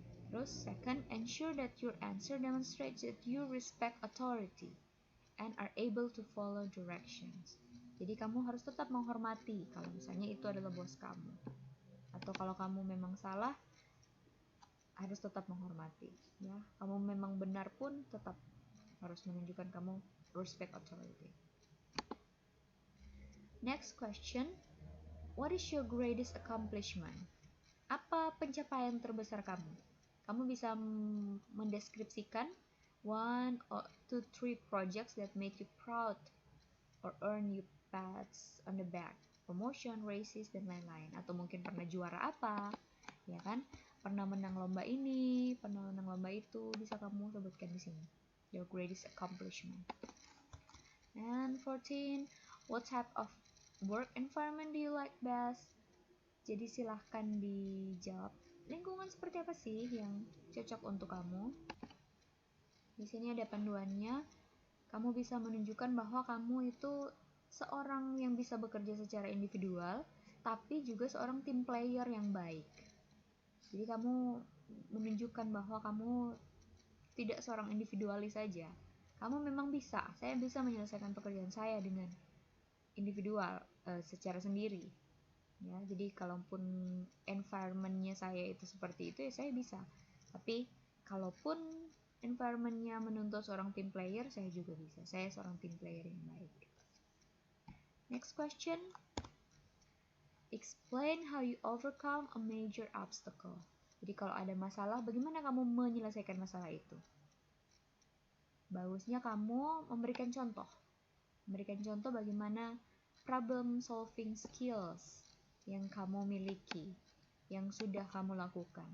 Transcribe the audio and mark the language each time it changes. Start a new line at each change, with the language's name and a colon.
Indonesian: Terus
English: second, ensure that your answer demonstrates that you respect authority and are able to follow directions.
Indonesian: Jadi kamu harus tetap menghormati kalau misalnya itu adalah bos kamu. Atau kalau kamu memang salah, harus tetap menghormati. Ya, kamu memang benar pun tetap harus menunjukkan kamu
English: respect authority. Next question, what is your greatest accomplishment?
Indonesian: Apa pencapaian terbesar kamu? Kamu bisa mendeskripsikan
English: 1 or 2, 3 projects that made you proud or earn you pats on the back, promotion, raises,
Indonesian: dan lain-lain. Atau mungkin pernah juara apa, ya kan? Pernah menang lomba ini, pernah menang lomba itu, bisa kamu sebutkan di sini.
English: Your greatest accomplishment. And 14, what type of work environment do you like best?
Indonesian: Jadi silahkan dijawab, lingkungan seperti apa sih yang cocok untuk kamu? Di sini ada panduannya. Kamu bisa menunjukkan bahwa kamu itu seorang yang bisa bekerja secara individual, tapi juga seorang team player yang baik. Jadi kamu menunjukkan bahwa kamu tidak seorang individualis saja. Kamu memang bisa, saya bisa menyelesaikan pekerjaan saya dengan individual, secara sendiri. Ya, jadi kalaupun environmentnya saya itu seperti itu ya saya bisa. Tapi kalaupun environmentnya menuntut seorang team player, saya juga bisa. Saya seorang team player yang baik.
English: Next question. Explain how you overcome a major obstacle.
Indonesian: Jadi kalau ada masalah, bagaimana kamu menyelesaikan masalah itu? Bagusnya kamu memberikan contoh. Memberikan contoh bagaimana problem solving skills yang kamu miliki, yang sudah kamu lakukan.